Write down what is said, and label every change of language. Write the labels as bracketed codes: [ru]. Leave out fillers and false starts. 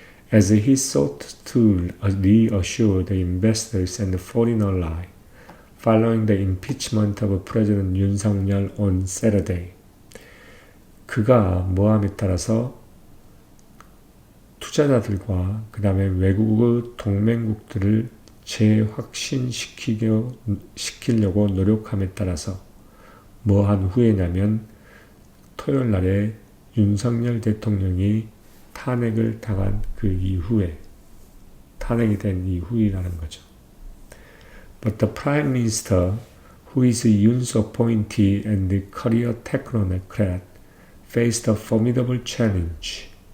[en] As he sought to reassure the investors and foreign ally, following the impeachment of President 윤석열 on Saturday. [ko] 그가 모함에 따라서 투자자들과 그 다음에 외국의 동맹국들을 재확신시키려고 노력함에 따라서 뭐한 후에냐면 토요일 날에 윤석열 대통령이 탄핵을 당한 그 이후에, 탄핵이 된 이후이라는 거죠. [en] But the Prime Minister, who is Yoon's appointee and the career technocrat, faced a formidable challenge.